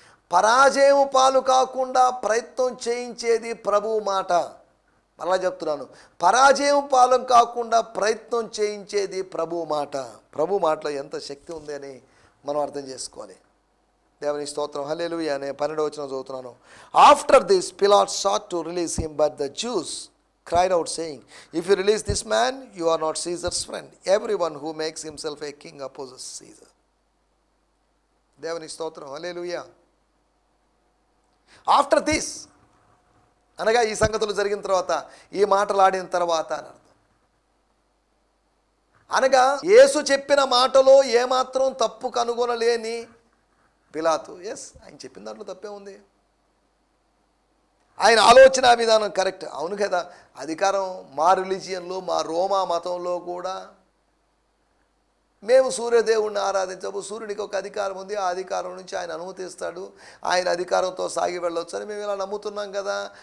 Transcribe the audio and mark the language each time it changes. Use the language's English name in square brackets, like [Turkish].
[Telugu] పరాజయం పాలు కాకుండా ప్రయత్నం చేయించేది ప్రభువు మాట. మళ్ళా చెప్తున్నాను, పరాజయం పాలు కాకుండా ప్రయత్నం చేయించేది ప్రభువు మాట. ప్రభు మాటలో ఎంత శక్తి ఉంది అని మనం అర్థం చేసుకోవాలి. దేవుని స్తోత్రం. హల్లెలూయా. నేను 12వ వచనం చదువుతున్నాను. [English] After this Pilate sought to release him, but the Jews cried out, saying, if you release this man, you are not Caesar's friend. Everyone who makes himself a king opposes Caesar. [Telugu] దేవుని స్తోత్రం. హల్లెలూయా. [English] after this [Telugu] అనగా ఈ సంగతులు జరిగిన తర్వాత, ఈ మాటలు ఆడిన తర్వాత అని అర్థం. అనగా యేసు చెప్పిన మాటలో ఏమాత్రం తప్పు కనుగొనలేని పిలాతు, ఆయన చెప్పిన దాంట్లో తప్పే ఉంది, ఆయన ఆలోచన విధానం కరెక్ట్, అవును కదా, అధికారం మా రిలీజియన్లో, మా రోమా మతంలో కూడా మేము సూర్యదేవుడిని ఆరాధించము, సూర్యుడికి ఒక అధికారం ఉంది, ఆ అధికారం నుంచి ఆయన అనుమతిస్తాడు, ఆయన అధికారంతో సాగి వెళ్ళొచ్చు అని మేము ఇలా నమ్ముతున్నాం కదా.